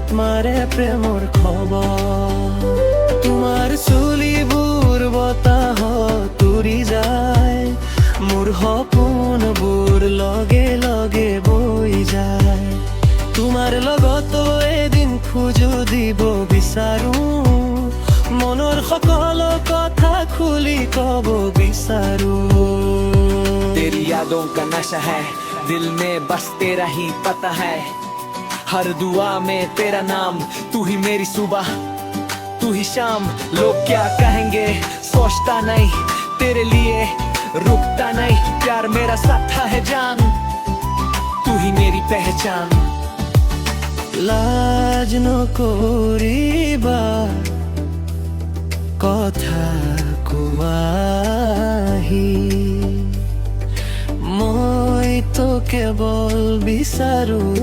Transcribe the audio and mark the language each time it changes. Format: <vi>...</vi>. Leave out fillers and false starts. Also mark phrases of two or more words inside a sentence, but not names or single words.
<as>মাৰে প্ৰেমৰ খবৰ তোমাৰ চুলিবোৰ বতাহত উৰি যায় মোৰ সপোনবোৰ লগে লগে বৈ যায় তোমাৰ লগত এদিন খোজো দিব বিচাৰো মনৰ সকলো কথা খুলি কব বিচাৰো</as> <hi>तेरी यादों का नशा है दिल में बस तेरा ही पता है हर दुआ में तेरा नाम तू ही मेरी सुबह तू ही शाम लोग क्या कहेंगे सोचता नहीं तेरे लिए रुकता नहीं प्यार मेरा साथा है जान तू ही मेरी पहचान</hi> <as>লাজ নকৰিবা কথা কোৱাহি মইতো কেৱল বিচাৰো</as>